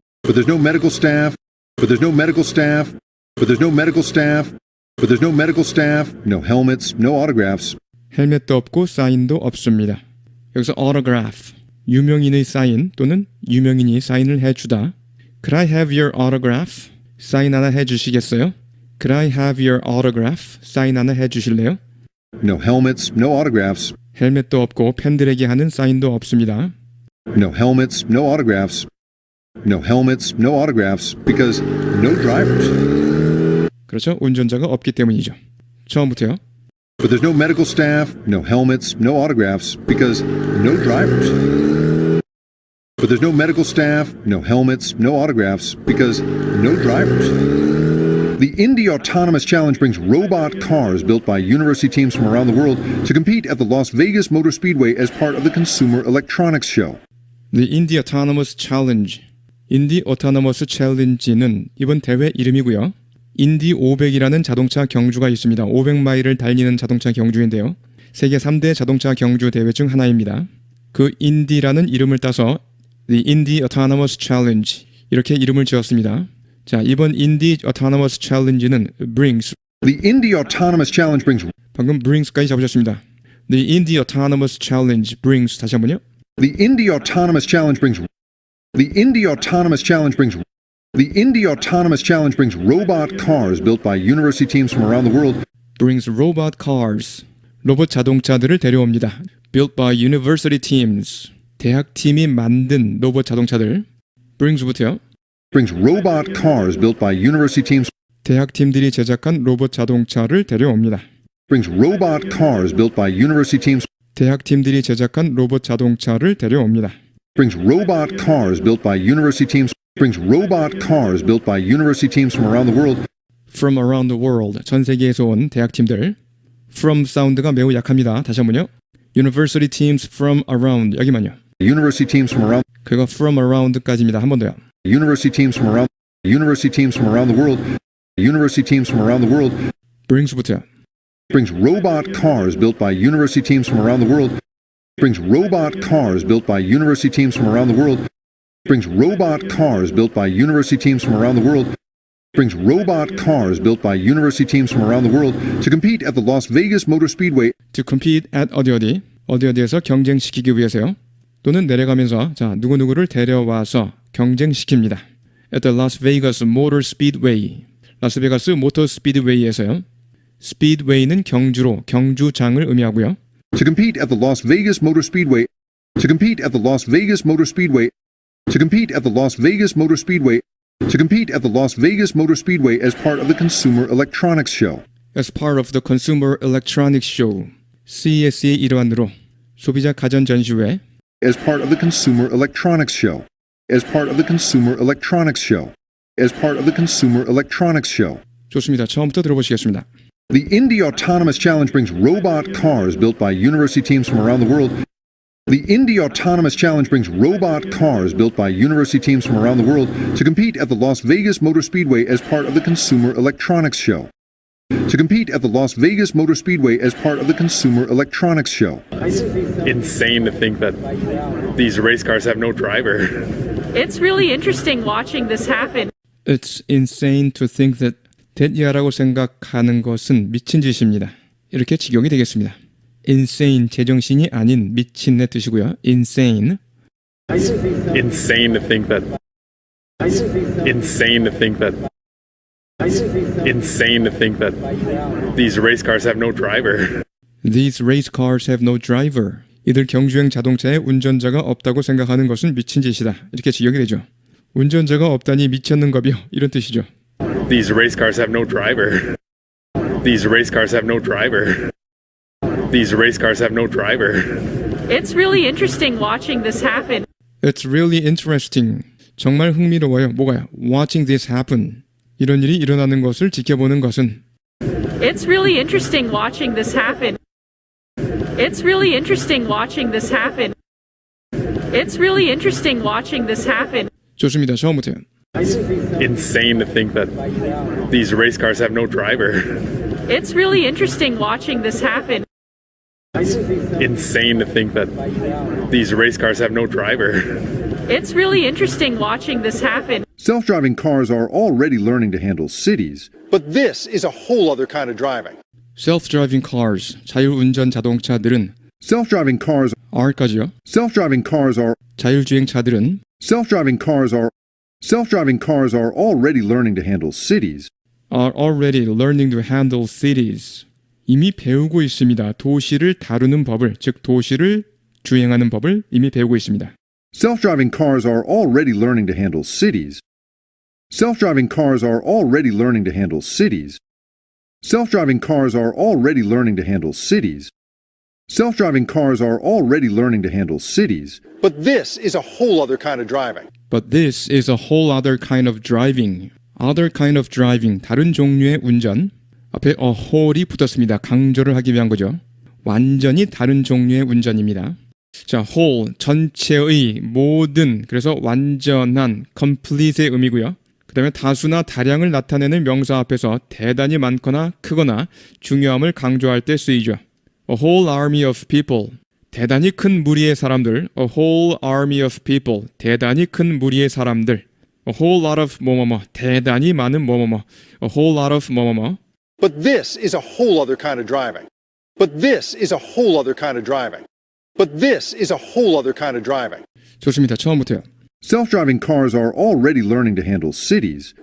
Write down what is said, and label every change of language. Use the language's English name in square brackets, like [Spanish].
[English] But there's no medical staff. But there's no medical staff. But there's no medical staff. But there's no medical staff. No helmets, no autographs. [Korean] 헬멧도 없고 사인도 없습니다. 여기서 autograph, 유명인의 사인 또는 유명인이 사인을 해주다. [English] Could I have your autograph? [Korean] 사인 하나 해주시겠어요? [English] Could I have your autograph? [Korean] 사인 하나 해주실래요? [English] No helmets, no autographs. 헬멧도 없고 팬들에게 하는 사인도 없습니다. No helmets, no autographs. No helmets, no autographs, because no drivers. [Korean] 그렇죠. 운전자가 없기 때문이죠. 처음부터요. [English] But there's no medical staff, no helmets, no autographs, because no drivers. But there's no medical staff, no helmets, no autographs, because no drivers. The Indy Autonomous Challenge brings robot cars built by university teams from around the world to compete at the Las Vegas Motor Speedway as part of the Consumer Electronics Show. The Indy Autonomous Challenge. [Korean] 인디 오토노머스 챌린지는 이번 대회 이름이고요. 인디 500이라는 자동차 경주가 있습니다. 500마일을 달리는 자동차 경주인데요. 세계 3대 자동차 경주 대회 중 하나입니다. 그 인디라는 이름을 따서 The Indy Autonomous Challenge 이렇게 이름을 지었습니다. 자, 이번 인디 Autonomous Challenge는 brings [English] The Indy Autonomous Challenge brings [Korean] 방금 brings까지 잡으셨습니다. [English] The Indy Autonomous Challenge brings [Korean] 다시 한번요. [English] The Indy Autonomous Challenge brings The Indy Autonomous Challenge brings The Indy Autonomous Challenge brings robot cars built by university teams from around the world. Brings robot cars. [Korean] 로봇 자동차들을 데려옵니다. [English] Built by university teams. [Korean] 대학 팀이 만든 로봇 자동차들. brings부터요. [English] Brings robot cars built by university teams. [Korean] 대학 팀들이 제작한 로봇 자동차를 데려옵니다. [English] Brings robot cars built by university teams. [Korean] 대학 팀들이 제작한 로봇 자동차를 데려옵니다. [English] Brings robot cars built by university teams. Brings robot cars built by university teams from around the world. From around the world. [Korean] 전 세계에서 온 대학 팀들. From 사운드가 매우 약합니다. 다시 한번요. [English] University teams from around. [Korean] 여기만요. [English] University teams from around. [Korean] 그거 [English] from around [Korean] 까지입니다. 한 번 더요. [English] University teams from around. University teams from around the world. University teams from around the world. [Korean] brings부터요. [English] Brings robot cars built by university teams from around the world. Brings robot cars built by university teams from around the world. Brings robot cars built by university teams from around the world. Brings robot cars built by university teams from around the world to compete at the Las Vegas Motor Speedway. To compete at [Korean] 어디에서 경쟁시키기 위해서요. 또는 내려가면서 자 누구누구를 데려와서 경쟁시킵니다. [English] At the Las Vegas Motor Speedway. [Korean] 라스베가스 모터 스피드웨이에서요. 스피드웨이는 경주장을 의미하고요. [English] To compete at the Las Vegas Motor Speedway. To compete at the Las Vegas Motor Speedway. To compete at the Las Vegas Motor Speedway. To compete at the Las Vegas Motor Speedway as part of the Consumer Electronics Show. As part of the Consumer Electronics Show. [Korean] CES의 일환으로 소비자 가전 전시회. [English] As part of the Consumer Electronics Show. As part of the Consumer Electronics Show. As part of the Consumer Electronics Show. [Korean] 좋습니다. 처음부터 들어보시겠습니다. [English] The Indy Autonomous Challenge brings robot cars built by university teams from around the world. The Indy Autonomous Challenge brings robot cars built by university teams from around the world to compete at the Las Vegas Motor Speedway as part of the Consumer Electronics Show. To compete at the Las Vegas Motor Speedway as part of the Consumer Electronics Show. Insane to think that these race cars have no driver. It's really interesting watching this happen. It's insane to think that that [Korean] 야라고 생각하는 것은 미친 짓입니다. 이렇게 직역이 되겠습니다. insane, 제정신이 아닌 미친의 뜻이고요. [English] insane. Insane to think that. Insane to think that. Insane to think that these race cars have no driver. These race cars have no driver. [Korean] 이들 경주행 자동차에 운전자가 없다고 생각하는 것은 미친 짓이다. 이렇게 직역이 되죠. 운전자가 없다니 미쳤는가벼 이런 뜻이죠. [English] These race cars have no driver. These race cars have no driver. These race cars have no driver. It's really interesting watching this happen. It's really interesting. [Korean] 정말 흥미로워요. 뭐가요? [English] Watching this happen. [Korean] 이런 일이 일어나는 것을 지켜보는 것은 [English] It's really interesting watching this happen. It's really interesting watching this happen. It's really interesting watching this happen. [Korean] 좋습니다. 처음부터요. [English] Insane to think that these race cars have no driver. It's really interesting watching this happen. Insane to think that these race cars have no driver. It's really interesting watching this happen. Self-driving cars are already learning to handle cities, But this is a whole other kind of driving. Self-driving cars, [Korean] 자율운전 자동차들은 [English] self-driving cars [Korean] R까지요. [English] self-driving cars are [Korean] 자율주행차들은 [English] self-driving cars are already learning to handle cities, are already learning to handle cities. [Korean] 이미 배우고 있습니다. 도시를 다루는 법을, 즉 도시를 주행하는 법을 이미 배우고 있습니다. [English] self-driving cars are already learning to handle cities, self-driving cars are already learning to handle cities, self-driving cars are already learning to handle cities, self-driving cars are already learning to handle cities, But this is a whole other kind of driving. But this is a whole other kind of driving. Other kind of driving, [Korean] 다른 종류의 운전. 앞에 [English] a whole [Korean] 이 붙었습니다. 강조를 하기 위한 거죠. 완전히 다른 종류의 운전입니다. 자, whole, 전체의, 모든, 그래서 완전한, complete의 의미고요. 그 다음에 다수나 다량을 나타내는 명사 앞에서 대단히 많거나 크거나 중요함을 강조할 때 쓰이죠. [English] A whole army of people. [Korean] 대단히 큰 무리의 사람들. [English] A whole army of people. [Korean] 대단히 큰 무리의 사람들. [English] A whole lot of 뭐뭐뭐. [Korean] 대단히 많은 뭐뭐뭐. [English] A whole lot of 뭐뭐뭐. But this is a whole other kind of driving. But this is a whole other kind of driving. But this is a whole other kind of driving. [Korean] 좋습니다. 처음부터요. [English] self-driving cars are already learning to handle cities,